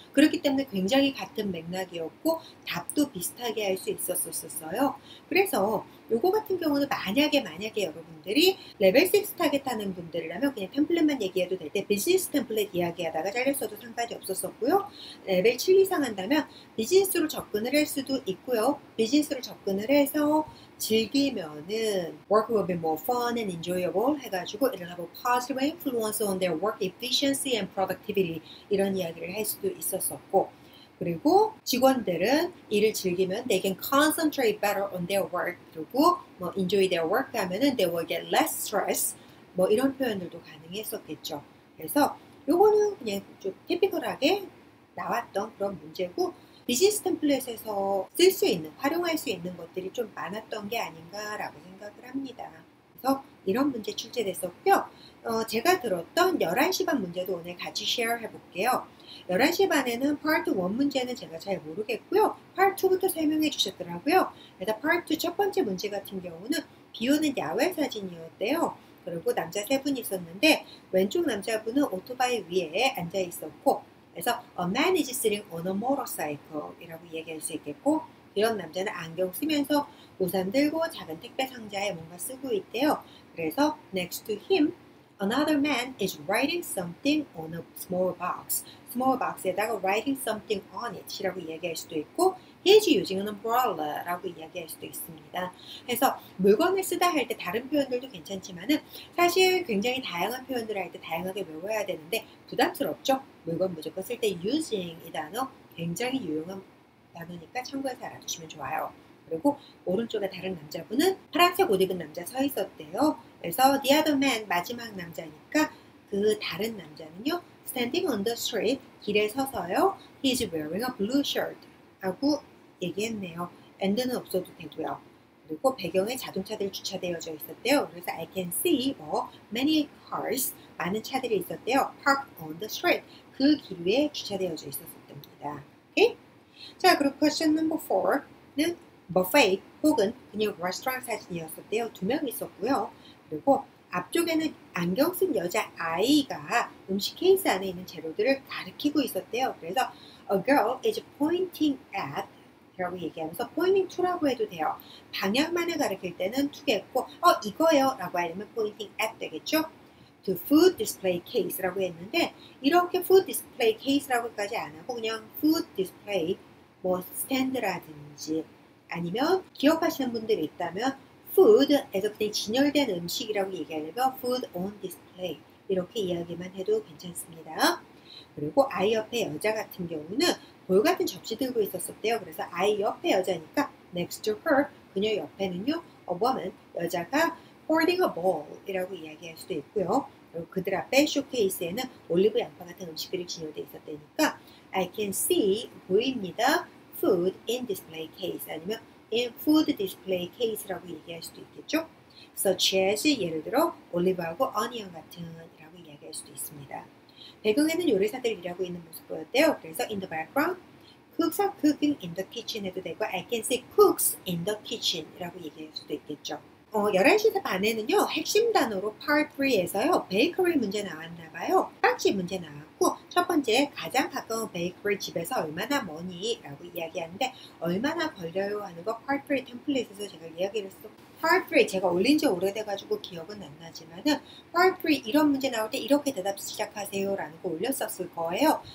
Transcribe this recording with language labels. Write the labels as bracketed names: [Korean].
[Korean] 그렇기 때문에 굉장히 같은 맥락이었고 답도 비슷하게 할 수 있었어요. 그래서 요거 같은 경우는 만약에 여러분들이 레벨 6 타겟 하는 분들이라면 그냥 템플릿만 얘기해도 정도 될 때 비즈니스 템플릿 이야기하다가 잘렸어도 상관이 없었었고요. 레벨 7 이상 한다면 비즈니스로 접근을 할 수도 있고요. 비즈니스로 접근을 해서 즐기면은 [English] work will be more fun and enjoyable [Korean] 해가지고 [English] it'll have a positive influence on their work efficiency and productivity [Korean] 이런 이야기를 할 수도 있었었고 그리고 직원들은 일을 즐기면 [English] they can concentrate better on their work 그리고 뭐 enjoy their work 하면은 they will get less stress [Korean] 뭐 이런 표현들도 가능했었겠죠. 그래서 요거는 그냥 좀 티피컬하게 나왔던 그런 문제고 비즈니스 템플릿에서 쓸 수 있는, 활용할 수 있는 것들이 좀 많았던 게 아닌가라고 생각을 합니다. 그래서 이런 문제 출제됐었고요. 제가 들었던 11시 반 문제도 오늘 같이 share 해볼게요. 11시 반에는 파트 1 문제는 제가 잘 모르겠고요. 파트 2부터 설명해 주셨더라고요. 그래서 파트 2 첫 번째 문제 같은 경우는 비 오는 야외 사진이었대요. 그리고 남자 3분이 있었는데 왼쪽 남자분은 오토바이 위에 앉아 있었고 그래서 [English] a man is sitting on a motorcycle [Korean] 이라고 얘기할 수 있겠고 이런 남자는 안경 쓰면서 우산 들고 작은 택배 상자에 뭔가 쓰고 있대요. [English] 그래서 next to him another man is writing something on a small box. small box에다가 writing something on it [Korean] 이라고 이야기할 수도 있고 [English] he is using an umbrella 라고 이야기할 수도 있습니다. [Korean] 그래서 물건을 쓰다 할 때 다른 표현들도 괜찮지만은 사실 굉장히 다양한 표현들을 할 때 다양하게 외워야 되는데 부담스럽죠? 물건 무조건 쓸 때 using 이 단어 굉장히 유용한 단어니까 참고해서 알아두시면 좋아요. 그리고 오른쪽에 다른 남자분은 파란색 옷 입은 남자 서 있었대요. 그래서 the other man 마지막 남자니까 그 다른 남자는요. [English] standing on the street [Korean] 길에 서서요. [English] he is wearing a blue shirt 하고 얘기했네요. [Korean] and는 없어도 되고요. 그리고 배경에 자동차들이 주차되어져 있었대요. [English] 그래서 I can see many cars [Korean] 많은 차들이 있었대요. [English] parked on the street [Korean] 그 길 위에 주차되어져 있었답니다. 오케이? 자, 그리고 question number 4는 buffet 혹은 그냥 레스토랑 사진이었었대요. 2명 있었고요. 그리고 앞쪽에는 안경 쓴 여자 아이가 음식 케이스 안에 있는 재료들을 가리키고 있었대요. [English] 그래서 a girl is pointing at [Korean] 라고 얘기하면서 [English] pointing to라고 해도 돼요. [Korean] 방향만을 가리킬 때는 to겠고 이거요 라고 하려면 pointing at 되겠죠. to food display case라고 했는데 이렇게 food display case라고까지 안 하고 그냥 food display 뭐 스탠드라든지 아니면 기억하시는 분들이 있다면 food에서 그냥 진열된 음식이라고 얘기하려면 food on display 이렇게 이야기만 해도 괜찮습니다. 그리고 아이 옆에 여자 같은 경우는 볼 같은 접시 들고 있었대요. 그래서 아이 옆에 여자니까 [English] next to her [Korean] 그녀 옆에는요 a woman 여자가 [English] holding a bowl [Korean] 이라고 이야기할 수도 있고요. 그리고 그들 앞에 쇼케이스에는 올리브 양파 같은 음식들이 진열되어 있었다니까 [English] I can see [Korean] 보입니다. [English] food in display case [Korean] 아니면 [English] in food display case라고 얘기할 수도 있겠죠. such as [Korean] 예를 들어 올리브하고 onion 같은 이라고 이야기할 수도 있습니다. 배경에는 요리사들이 일하고 있는 모습 보였대요. [English] 그래서 in the background cooks are cooking in the kitchen [Korean] 해도 되고 [English] I can see cooks in the kitchen 이라고 얘기할 수도 있겠죠. [Korean] 11시 반에는요. 핵심 단어로 part 3에서요. 베이커리 문제 나왔나봐요. 빵집 문제 나왔고 첫 번째 가장 가까운 베이커리 집에서 얼마나 머니? 라고 이야기하는데 얼마나 걸려요? 하는 거 part 3 템플릿에서 제가 이야기를 했어. part 3 제가 올린 지 오래돼가지고 기억은 안 나지만은 part 3 이런 문제 나올 때 이렇게 대답 시작하세요 라는 거 올렸었을 거예요.